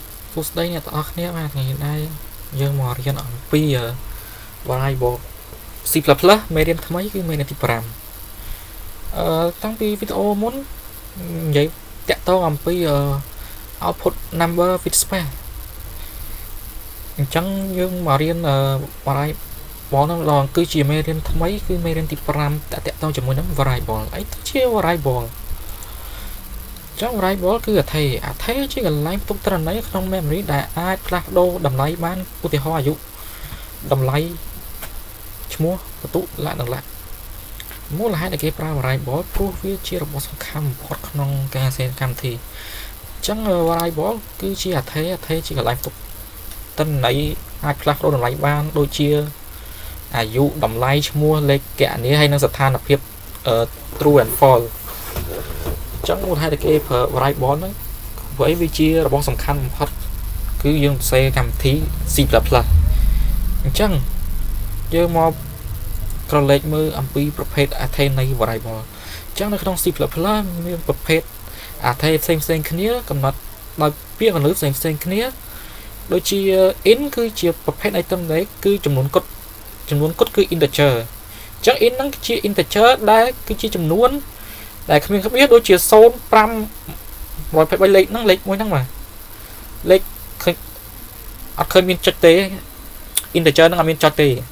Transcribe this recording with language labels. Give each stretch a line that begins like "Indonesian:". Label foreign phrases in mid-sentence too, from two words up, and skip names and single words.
Khmer: សួស្តីអ្នកទាំងអស់គ្នាបាទថ្ងៃនេះយើងមករៀនអំពី variable C++ មេរៀនថ្មីគឺមេរៀនទី5តាំងពីវីដេអូមុននិយាយតាក់ទងអំពី
English: output number with space
Khmer: អញ្ចឹងយើងមករៀនvariable នោះឡងគឺជាមេរៀនថ្មីគឺមេរៀនទី5តាក់ទងជាមួយនឹង variable អីទៅជា variable ចឹង variable គឺអថេជាកន្លែង ផ្ទុកទិន្នន័យក្នុង memory ដែលអាចផ្លាស់ប្ដូរតម្លៃបានឧទាហរណ៍អាយុតម្លៃឈ្មោះបន្ទុកលក្ខណៈមូលហេតុដែលគេប្រើ variable ព្រោះវាជារបស់សំខាន់បំផុតក្នុងការសេនកម្មវិធីចឹង variable គឺជាអថេជាកន្លែងផ្ទុកទិន្នន័យអាចផ្លាស់ប្ដូរតម្លៃបានដូច ជាអាយុតម្លៃឈ្មោះលេខគណនាហើយនិងស្ថានភាព
English: true and false
Khmer: ចឹងមូលហេតុដែលគេប្រើ variable ហ្នឹងព្រោះអីវាជារបស់សំខាន់ បំផុតគឺយើងសរសេរកម្មវិធី C++ អញ្ចឹងយើងមកក្រឡេកមើលអំពីប្រភេទអថេ នៃ variable អញ្ចឹងនៅក្នុង C++ មានប្រភេទអថេផ្សេងៗគ្នាកំណត់ដោយពាក្យកន្លឹះផ្សេងគ្នាដូចជា int គឺជាប្រភេទនៃទិន្នន័យគឺចំនួនគត់គឺ integer អញ្ចឹង int ហ្នឹងគឺជា integer ដែលគឺជាចំនួនដែលគ្មានក្បៀសដូចជា0 5 123លេខហ្នឹងលេខមួយហ្នឹងបាទលេខឃើញអត់ឃើញមានចុចទេ integer ហ្នឹងអត់មានចុចទេ